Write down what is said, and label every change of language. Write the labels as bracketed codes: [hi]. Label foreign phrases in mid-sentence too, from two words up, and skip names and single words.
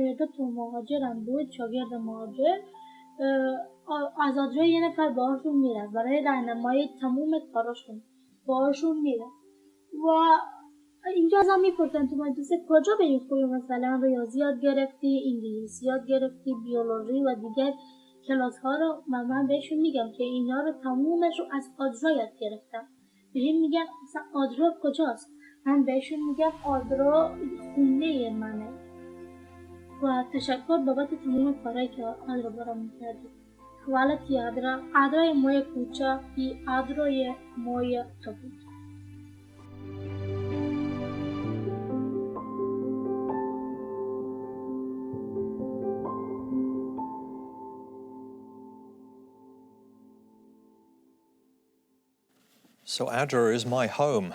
[fa] یا دو تا مهاجر هم بود، شاگرد مهاجر، از آدرا یه نفر باهاشون میرفت برای راهنمایی تمام کاراشون، باهاشون میرفت و اینجا ازم میپرسن تو مدرسه کجا بریم خوبی، مثلا ریاضی یاد گرفتی، انگلیسی یاد گرفتی، بیولوژی و دیگر کلاس ها رو من بهشون میگم که اینا رو تمومش رو از آدرا یاد گرفتم. بهم میگن مثلا آدرا کجاست؟ من بهشون میگم آدرا خونه منه و تشکر بابت تمام کارهایی که آدرا برام میکردی. [bs] Hvala ti Adra. Adra je moja kuća i Adro je moja toplica. [en] So ADRA is my home.